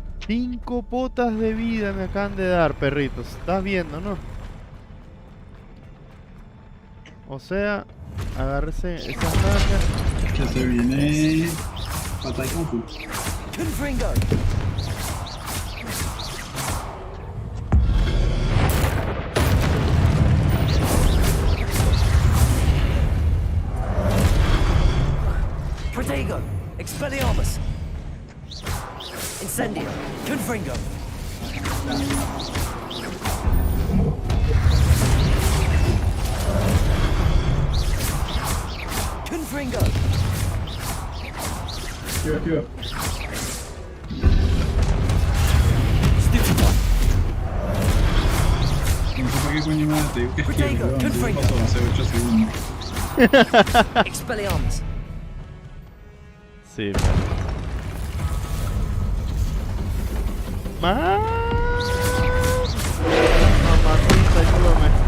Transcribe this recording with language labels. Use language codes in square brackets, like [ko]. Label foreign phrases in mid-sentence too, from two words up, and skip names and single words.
[es] 5 potas de vida me acaban de dar, perritos. Estás viendo, ¿no? O sea, agárrese esas nalgas. Que se viene Patay Kung Fu. Protego, Expelliarmus. Incendio, Confringo. Confringo. Here. No sé para qué coño más te digo que pasó hace 8 segundos. Expelliarmus. Sí, mamacita, ayúdame.